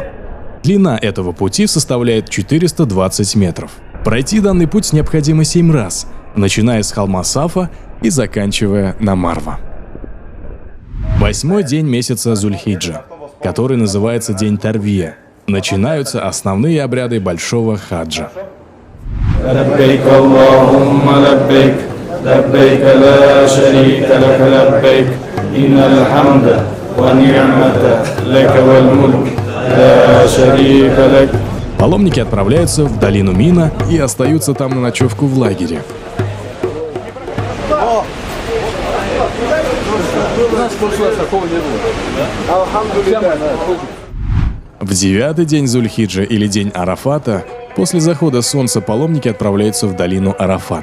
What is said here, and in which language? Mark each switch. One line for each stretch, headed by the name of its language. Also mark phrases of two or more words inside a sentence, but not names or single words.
Russian: Длина этого пути составляет 420 метров. Пройти данный путь необходимо 7 раз, начиная с холма Сафа и заканчивая на Марва. 8-й день месяца Зуль-Хиджа, который называется День Тарвия, начинаются основные обряды большого хаджа.
Arabic: لبيك اللهم لبيك لبيك لا شريك لك لبيك إن الحمد والنعمة لك والملك لا شريك لك.
Russian: Паломники отправляются в долину Мина и остаются там на ночевку в лагере. В 9-й день Зуль-Хиджа или день Арафата, после захода солнца паломники отправляются в долину Арафат.